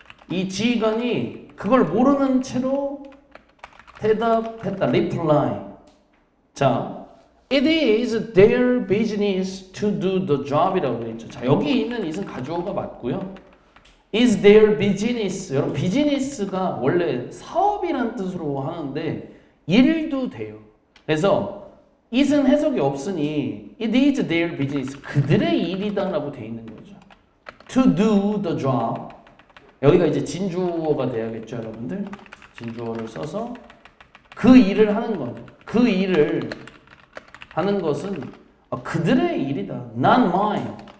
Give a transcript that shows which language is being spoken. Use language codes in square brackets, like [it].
[ko] 이 지휘관이 그걸 모르는 채로 대답했다. reply. 자, [en] it is their business to do the job [ko] 이라고 되어 있죠. 자, 여기 있는 it은 가주어가 맞고요. [en] is their business. [ko] 여러분, 비즈니스가 원래 사업이란 뜻으로 하는데 일도 돼요. 그래서 it은 해석이 없으니 [en] it is their business. [ko] 그들의 일이다라고 되어 있는 거죠. [en] to do the job. [ko] 여기가 이제 진주어가 돼야겠죠, 여러분들. 진주어를 써서 그 일을 하는 건, 그 일을 하는 것은 그들의 일이다. [en] not mine.